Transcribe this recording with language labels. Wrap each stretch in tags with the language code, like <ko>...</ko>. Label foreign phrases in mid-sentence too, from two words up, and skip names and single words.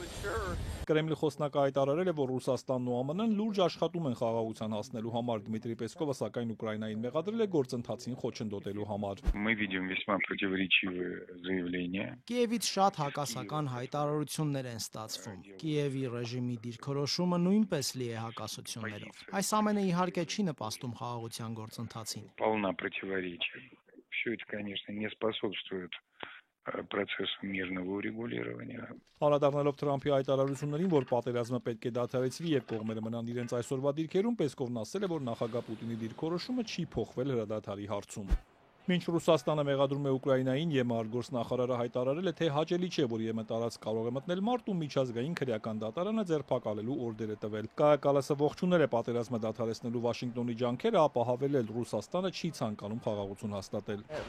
<hy>Կրեմլի խոսնակը հայտարարել է, որ Ռուսաստանն ու ԱՄՆ-ն լուրջ աշխատում են խաղաղության հասնելու համար։ Դմիտրի Պեսկովը սակայն Ուկրաինային մեղադրել է գործընթացին խոչընդոտելու համար։ Կիևից շատ հակասական հայտարարություններ են ստացվում։ Կիևի ռեժիմի դիրքորոշումը նույնպես լի է հակասություններով։ Այս ամենը իհարկե չի նպաստում խաղաղության գործընթացին։</hy> <ru>процессу мирного урегулирования.</ru> <hy>Անդրադառնալով Թրամփի հայտարարություններին, որ պատերազմը պետք է դադարեցվի եւ կողմերը մնան իրենց այսօրվա դիրքերում, Պեսկովն ասել է, որ նախագահ Պուտինի դիրքորոշումը չի փոխվել հրադադարի հարցում։ Մինչ Ռուսաստանը մեղադրում է Ուկրաինային, ԵՄ արտգործնախարարը հայտարարել է, թե հաճելի չէ, որ ԵՄ տարածք կարող է մտնել մարտ ու միջազգային քրեական դատարանը ձերբակալելու օրդեր է տվել։ Կայա Կալասը ողջունել է պատերազմը դադարեցնելու Վաշինգտոնի ջանքերը, ապա հավելել, Ռուսաստանը չի ցանկանում խաղաղություն հաստատել։</hy>